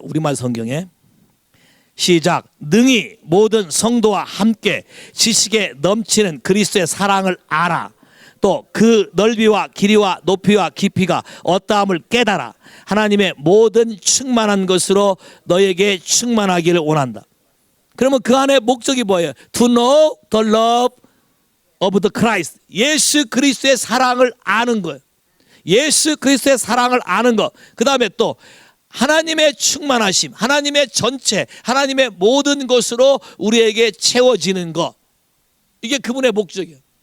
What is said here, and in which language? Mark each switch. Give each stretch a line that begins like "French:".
Korean: 우리말 성경에 시작. 능히 모든 성도와 함께 지식에 넘치는 그리스도의 사랑을 알아. 또 그 넓이와 길이와 높이와 깊이가 어떠함을 깨달아. 하나님의 모든 충만한 것으로 너에게 충만하기를 원한다. 그러면 그 안에 목적이 뭐예요?
English: To know the love of the Christ.
Korean: 예수 그리스도의 사랑을 아는 거예요. 예수 그리스도의 사랑을 아는 것. 그 다음에 또 하나님의 충만하심, 하나님의 전체, 하나님의 모든 것으로 우리에게 채워지는 것. 이게 그분의 목적이에요.